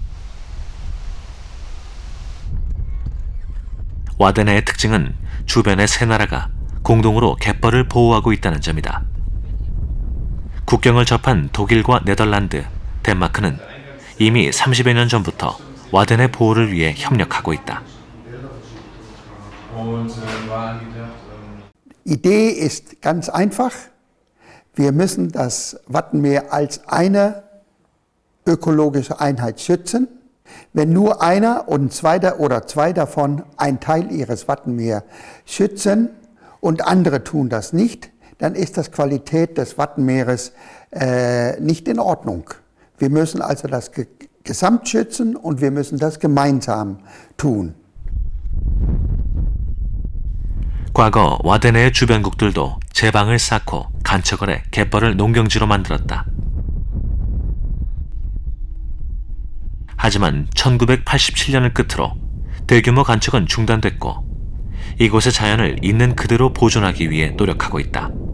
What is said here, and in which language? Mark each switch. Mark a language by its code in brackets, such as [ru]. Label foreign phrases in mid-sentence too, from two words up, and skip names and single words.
[ko] 와덴의 특징은 주변의 세 나라가 공동으로 갯벌을 보호하고 있다는 점이다. 국경을 접한 독일과 네덜란드, 덴마크는 이미 30여 년 전부터 와덴의 보호를 위해 협력하고 있다. [de] Idee ist ganz einfach. Wir müssen das Wattenmeer als eine ökologische Einheit schützen. Wenn nur einer und zwei davon einen Teil ihres Wattenmeers schützen und andere tun das nicht, dann ist das Qualität des Wattenmeeres nicht in Ordnung. Wir müssen also das Gesamt schützen und wir müssen das gemeinsam tun. [ko] 과거 와덴의 주변국들도 제방을 쌓고 간척을 해 갯벌을 농경지로 만들었다. 하지만 1987년을 끝으로 대규모 간척은 중단됐고 이곳의 자연을 있는 그대로 보존하기 위해 노력하고 있다.